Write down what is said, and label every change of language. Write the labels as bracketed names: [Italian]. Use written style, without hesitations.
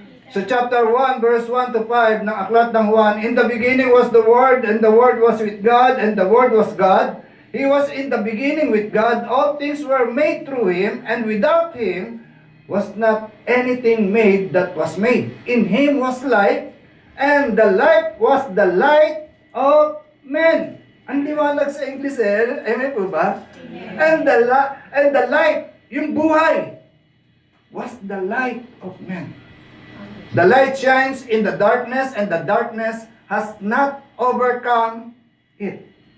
[English] So chapter 1 verse 1 to 5 [Filipino] ng aklat ng Juan, [English] in the beginning was the Word, and the Word was with God, and the Word was God. He was in the beginning with God. All things were made through Him, and without Him was not anything made that was made. In Him was life, and the life was the light of men. [Filipino] Ang liwanag sa English amen po ba? [English] And the light, [Filipino] yung buhay, [English] was the light of men. The light shines in the darkness, and the darkness has not overcome it.